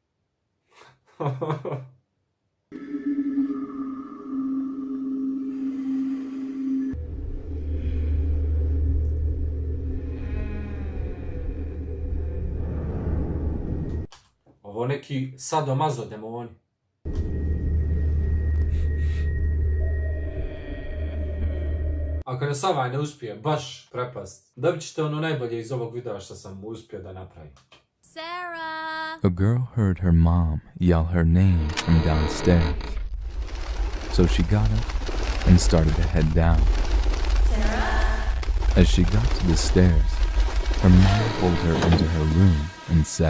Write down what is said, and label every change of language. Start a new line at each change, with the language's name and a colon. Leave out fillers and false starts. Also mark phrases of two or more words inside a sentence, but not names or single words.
Croatian: Ovo neki sadomazo demoni. Ako nas ovaj ne uspije baš prepast, dobit ćete ono najbolje iz ovog videa što sam uspio da napravim.
English: Sarah! A girl heard her mom yell her name from downstairs. So she got up and started to head down. Sarah? As she got to the stairs, her mom pulled her into her room and said,